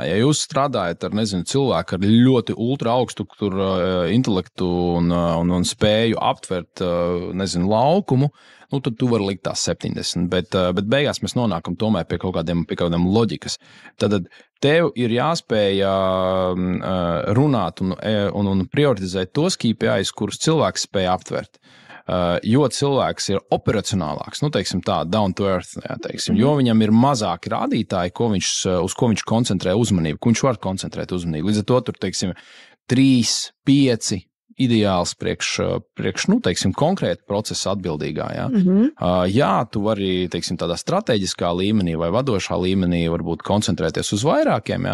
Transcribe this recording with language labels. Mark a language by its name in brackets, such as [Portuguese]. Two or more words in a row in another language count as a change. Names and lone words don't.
[Latvian] Ja jūs strādājat ar, cilvēku ar ļoti ultra augstu intelektu un spēju aptvert, laukumu, tad tu vari likt tās 70, bet beigās mēs nonākam tomēr pie kaut kādiem loģikas. Tad tev ir jāspēj runāt un prioritizēt tos KPIs, kurus cilvēks spēj aptvert. Jo cilvēks ir operacionālāks, teiksim tā, [English] down to earth, [Latvian] jo viņam ir mazāki rādītāji, uz ko viņš koncentrē uzmanību, ko viņš var koncentrēt uzmanību. Līdz ar to tur, 3, 5 ideāls priekš konkrēta procesa atbildīgā. Ja? Jā, tu vari, tādā strateģiskā līmenī vai vadošā līmenī varbūt koncentrēties uz vairākiem, ja?